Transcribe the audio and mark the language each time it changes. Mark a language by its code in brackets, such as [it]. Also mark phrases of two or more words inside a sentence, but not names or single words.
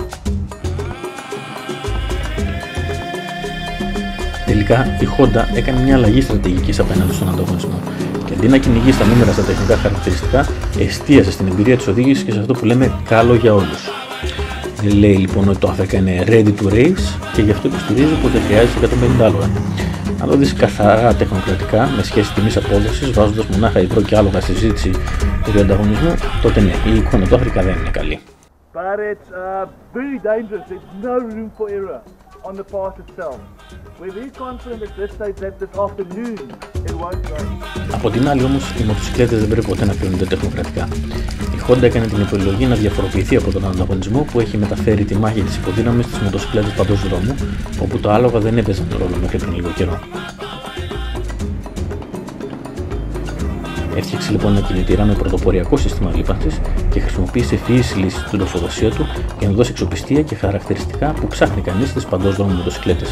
[el] Τελικά, η Honda έκανε μια αλλαγή στρατηγικής απέναντι στον ανταγωνισμό και αντί να κυνηγεί στα νούμερα στα τεχνικά χαρακτηριστικά, εστίασε στην εμπειρία της οδήγησης και σε αυτό που λέμε καλό για όλους. Δεν λέει λοιπόν ότι το Africa είναι [en] ready to race [el] και γι' αυτό υποστηρίζει πως δεν χρειάζεται 150 άλογα. Αν το δεις καθαρά τεχνοκρατικά, με σχέση τιμής απόδοσης, βάζοντας μονάχα υγρό και άλογα στη συζήτηση του ανταγωνισμού, τότε ναι, η εικόνα του Africa δεν είναι καλή. [en] But it's very dangerous. There's no room for error on the path itself. We're very confident at this stage that this afternoon it won't rain. [el] Από την άλλη όμως, οι μοτοσυκλέτες δεν πρέπει ποτέ να κρίνονται τεχνοκρατικά. Η Honda έκανε την επιλογή να διαφοροποιηθεί από τον ανταγωνισμό που έχει μεταφέρει τη μάχη της υποδύναμης στις μοτοσυκλέτες παντός δρόμου, όπου τα άλογα δεν έπαιζαν ρόλο μέχρι πριν λίγο καιρό. Έφτιαξε λοιπόν ένα κινητήρα με πρωτοποριακό σύστημα λίπανσης και χρησιμοποίησε ευφυείς λύσεις στην τροφοδοσία του για να δώσει αξιοπιστία και χαρακτηριστικά που ψάχνει κανείς στις παντός δρόμου μοτοσυκλέτες.